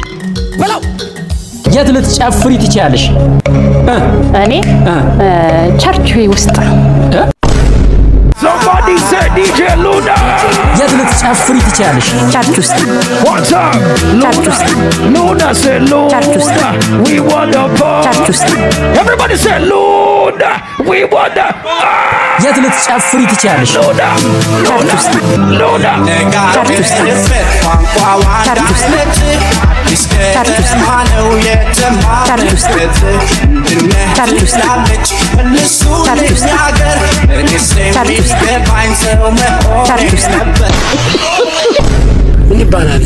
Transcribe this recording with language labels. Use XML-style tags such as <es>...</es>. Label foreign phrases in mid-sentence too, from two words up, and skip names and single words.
<am>የት ልትጨፍሪ ትችያለሽ? እኔ ቸርች ውስጥ</am> <en>Somebody say DJ Luna.</en> <am>የት ልትጨፍሪ ትችያለሽ? ቸርች ውስጥ</am> <en>What's up?</en> <am>ቸርች ውስጥ</am> <en>Luna say</en> <am>ቸርች ውስጥ</am> <en>Luna. We want the</en> <am>ቸርች ውስጥ</am> <en>Everybody say Luna. We want the</en> <am>የት ልትጨፍሪ ትችያለሽ? Luna. ቸርች ውስጥ Luna. ቸርች ውስጥ ቸርች ውስጥ ቸርች ውስጥ ቸርች ውስጥ ቸርች ውስጥ ምን ይባላል?</am>